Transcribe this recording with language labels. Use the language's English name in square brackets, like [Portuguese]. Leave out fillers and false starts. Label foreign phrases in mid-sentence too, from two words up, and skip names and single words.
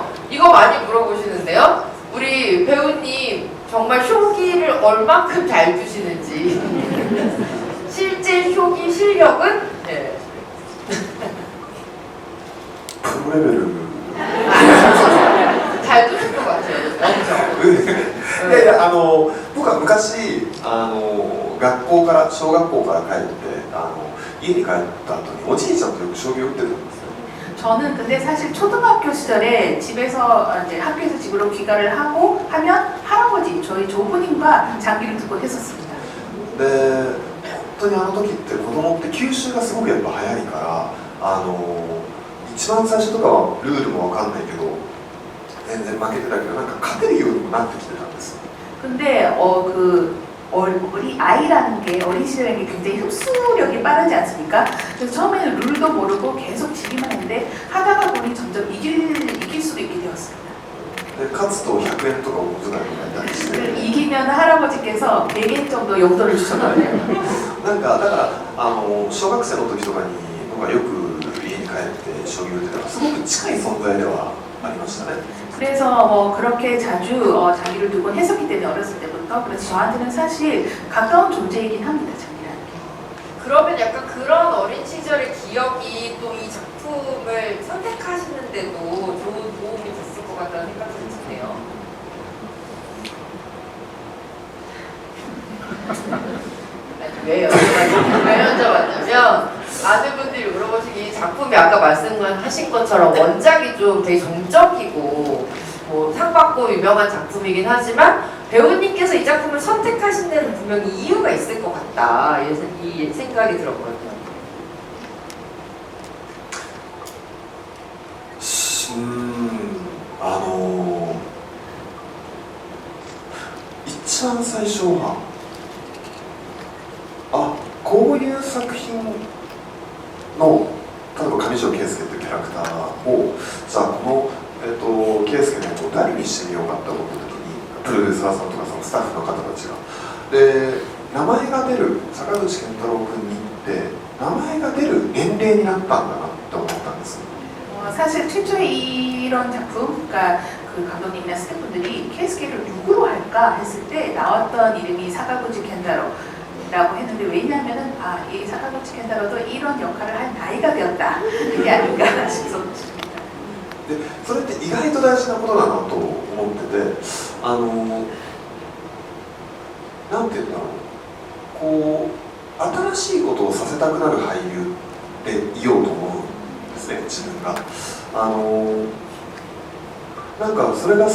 [Korean] 이거 많이 물어보시는데요. 우리 배우님 정말 쇼기를 얼만큼 잘 주시는지. 실제 쇼기 실력은? 네. 프로레벨을 잘 두실 것 같아요. 맞죠? [Japanese] いやいや、僕は昔学校から小学校から帰って家に帰った後におじいちゃんとよく将棋を打ってたんですよ。 [Korean] 저는 근데 사실 초등학교 시절에 집에서 이제 학교에서 집으로 귀가를 하고 하면 할아버지, 저희 조부님과 장기를 두고 했었습니다. [Japanese] で本当にあの時って子供って吸収がすごくやっぱ早いから一番最初とかはルールも分かんないけど全然負けてたけどなんか勝てるようにもなってきてたんです。 [Korean] 근데 우리 아이라는 게 어린 시절에 굉장히 흡수력이 빠르지 않습니까? 그래서 처음에는 룰도 모르고 계속 지기만 했는데 하다가 보니 점점 이길 수도 있게 되었습니다. [Japanese] で勝つと100円とかお小遣いもらえたりして [Korean] 이기면 할아버지께서 100엔 정도 용돈을 주셨거든요. [Japanese] なんかだから小学生の時とかに僕はよく家に帰って将棋を打ってたらすごく近い存在ではありましたね。 [Korean] 그래서 그렇게 자주 자기를 두곤 했었기 때문에 어렸을 때부터 그래서 저한테는 사실 가까운 존재이긴 합니다. 장기라는 게. 그러면 약간 그런 어린 시절의 기억이 또 이 작품을 선택하시는데도 좋은 도움이 됐을 것 같다는 생각이 드네요. 왜 여쭤봤냐면 많은 분들이 물어보시기 작품이 아까 말씀하신 것처럼 원작이 좀 되게 정적이고 뭐 상 받고 유명한 작품이긴 하지만 배우님께서 이 작품을 선택하신 데는 분명히 이유가 있을 것 같다 이 생각이 들었거든요. [Japanese] 一番最初はこういう作品の例えば上条圭介というキャラクターをじゃあこの、圭介の役を誰にしてみようかって思った時にプロデューサーさんとかそのスタッフの方たちがで名前が出る坂口健太郎君にって名前が出る年齢になったんだなって思ったんです。 [Korean] 사실 최초의 이런 작품, 그러니까 그 감독님이나 스태프분들이 케이스케를 누구로 할까 했을 때 나왔던 이름이 사카구치 켄타로라고 했는데 왜냐하면은 이 사카구치 켄타로도 이런 역할을 할 나이가 되었다 그게 아닌가 싶습니다. [Japanese] でそれって意外と大事なことだなと思っててなんていうんだろうこう新しいことをさせたくなる俳優でいようと思うんですね自分がなんかそれが